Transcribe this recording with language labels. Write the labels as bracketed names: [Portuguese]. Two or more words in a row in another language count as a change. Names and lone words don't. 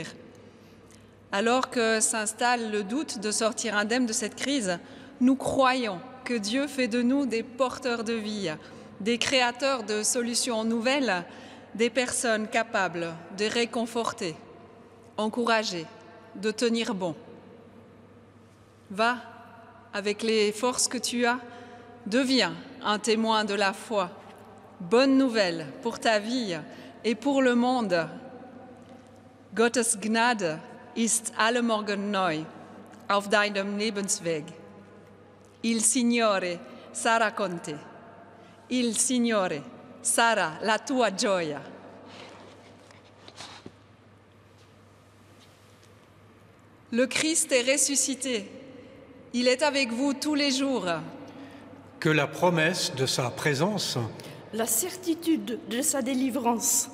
[French] Alors que s'installe le doute de sortir indemne de cette crise, nous croyons que Dieu fait de nous des porteurs de vie, des créateurs de solutions nouvelles, des personnes capables de réconforter, encourager, de tenir bon. Va, avec les forces que tu as, deviens un témoin de la foi. Bonne nouvelle pour ta vie et pour le monde. [German] Gottes Gnade ist alle Morgen neu auf deinem Lebensweg. [Italian] Il Signore sarà con te. Il Signore sarà la tua gioia. [French] Le Christ est ressuscité. Il est avec vous tous les jours. Que la promesse de sa présence, la certitude de sa délivrance